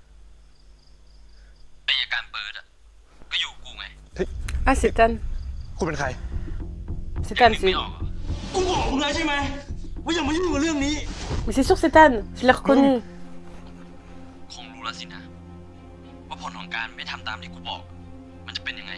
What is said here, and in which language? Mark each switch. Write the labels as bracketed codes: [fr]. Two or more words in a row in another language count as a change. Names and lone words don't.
[th] อัยการปื๊ดอะก็อยู่กูไง [fr] Ah, c'est Tan. [th] คุณเป็นใคร [fr] C'est Tan, c'est... [th] กูบอกมึงแล้วใช่ไหมว่าอย่ามายุ่งกับเรื่องนี้ [fr] Mais c'est sûr, c'est Tan. Je l'ai reconnu. [th] คงรู้แล้วสินะ ว่าผลของการไม่ทำตามที่กูบอก มันจะเป็นยังไง